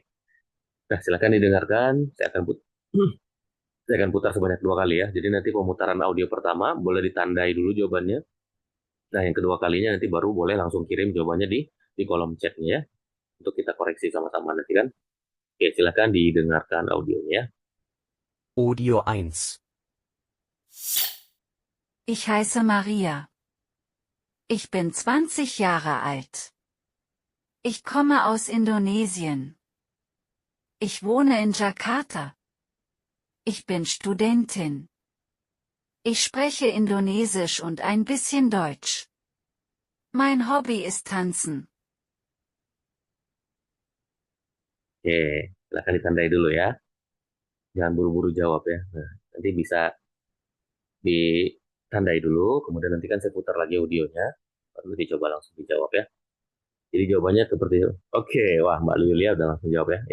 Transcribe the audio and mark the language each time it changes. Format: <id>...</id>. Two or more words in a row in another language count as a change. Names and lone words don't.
<id>Nah, silahkan didengarkan. Saya akan putar sebanyak 2 kali ya. Jadi nanti pemutaran audio pertama boleh ditandai dulu jawabannya. Nah, yang kedua kalinya nanti baru boleh langsung kirim jawabannya di kolom chatnya ya. Untuk kita koreksi sama-sama nanti kan. Oke, silahkan didengarkan audionya ya. Audio 1.</id> <de>Ich heiße Maria. Ich bin 20 Jahre alt. Ich komme aus Indonesien. Ich wohne in Jakarta. Ich bin Studentin. Ich spreche Indonesisch und ein bisschen Deutsch. Mein Hobby ist Tanzen.</de> <id>Oke, silahkan ditandai dulu ya. Jangan buru-buru jawab ya. Nah, nanti bisa ditandai dulu, kemudian nanti kan saya putar lagi audionya, baru dicoba langsung dijawab ya. Jadi jawabannya seperti itu. Oke, wah Mbak Yulia udah langsung jawab ya.</id>